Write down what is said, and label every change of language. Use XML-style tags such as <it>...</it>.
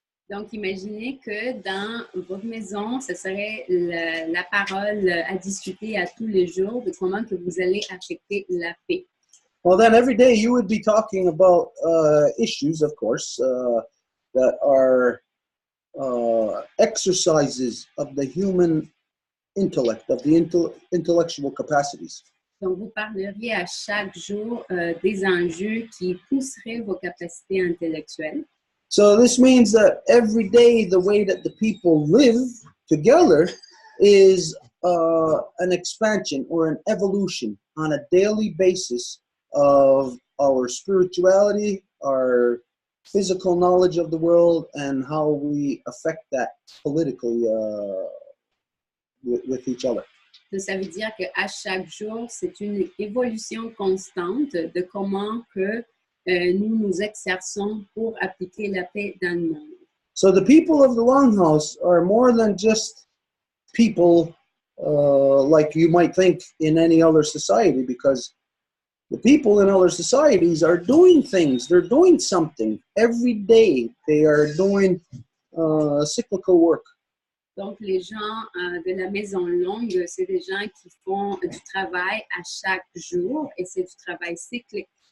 <fr>Donc, imaginez que dans votre maison, ce serait la parole à discuter à tous les jours de comment que vous allez affecter la paix.</fr> <en>Well, then every day you would be talking about issues, of course, that are exercises of the human intellect, of the intellectual capacities.</en> <fr>Donc, vous parleriez à chaque jour des enjeux qui pousseraient vos capacités intellectuelles.</fr> <en>So this means that every day the way that the people live together is an expansion or an evolution on a daily basis of our spirituality, our physical knowledge of the world, and how we affect that politically with each other.</en> <fr>Donc, ça veut dire qu'à chaque jour, c'est une évolution constante de comment que nous nous exerçons pour appliquer la paix dans le monde.</fr> <en>So the people of the Longhouse are more than just people like you might think in any other society, because the people in other societies are doing things. They're doing something every day. They are doing cyclical work.</en> <fr>Donc, les gens de la Maison Longue, c'est des gens qui font du travail à chaque jour et c'est du travail cyclique.</fr>